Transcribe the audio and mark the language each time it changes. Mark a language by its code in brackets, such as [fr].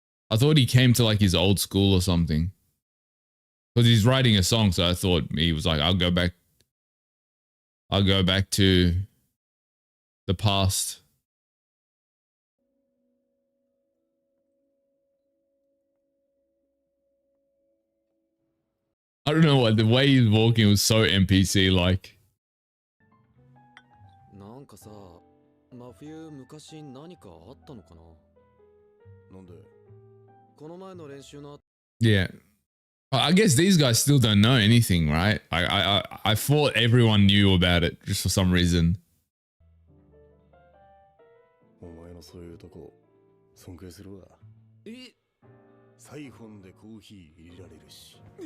[en] I thought he came to like his old school or something. Because he's writing a song, so I thought he was like, I'll go back to the past. I don't know what, the way he's walking was so NPC-like. [ja] なんかさ、真冬昔何かあったのかな？なんで？この前の練習の [en] Yeah. I guess these guys still don't know anything, right? I thought everyone knew about it just for some reason. [ja] お前のそういうとこ尊敬するわ。え、サイフォンでコーヒー入れられるし。